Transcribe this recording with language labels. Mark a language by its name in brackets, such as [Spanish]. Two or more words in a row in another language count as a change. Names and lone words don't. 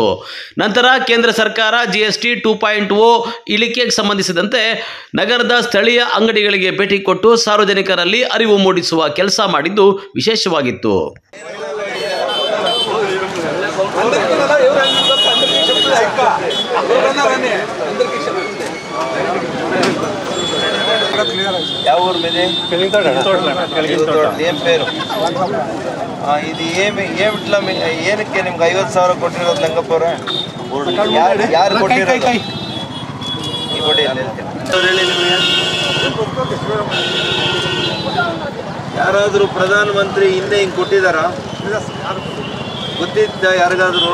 [Kannada] ನಂತರ ಕೇಂದ್ರ ಸರ್ಕಾರ GST 2.0 ಇಳಿಕೆಗೆ ಸಂಬಂಧಿಸಿದಂತೆ ನಗರದ ಸ್ಥಳೀಯ ಅಂಗಡಿಗಳಿಗೆ ಭೇಟಿ ಕೊಟ್ಟು ಸಾರ್ವಜನಿಕರಲ್ಲಿ ಅರಿವು ಮೂಡಿಸುವ ಕೆಲಸ ಮಾಡಿದ್ದು ವಿಶೇಷವಾಗಿತ್ತು. [Telugu] ಯಾವ ఊరు మీది? ఏం పేరు? ఇది ఏమిట్లా [Kannada] ಏನಕ್ಕೆ ನಿಮ್ಗೆ 50,000 ಕೊಟ್ಟಿರೋದು ಲಂಗಪುರ? ಯಾರು ಕೊಟ್ಟಿರೋದು? ಈ ಕೊಡಿ ಹೇಳಿ ನಿಮಗೆ. ಯಾರಾದರೂ ಪ್ರಧಾನ ಮಂತ್ರಿ ಹಿಂದೆ ಹಿಂಗೆ ಕೊಟ್ಟಿದ್ದಾರಾ? ಗೊತ್ತಿದ್ದ ಯಾರಿಗಾದರೂ?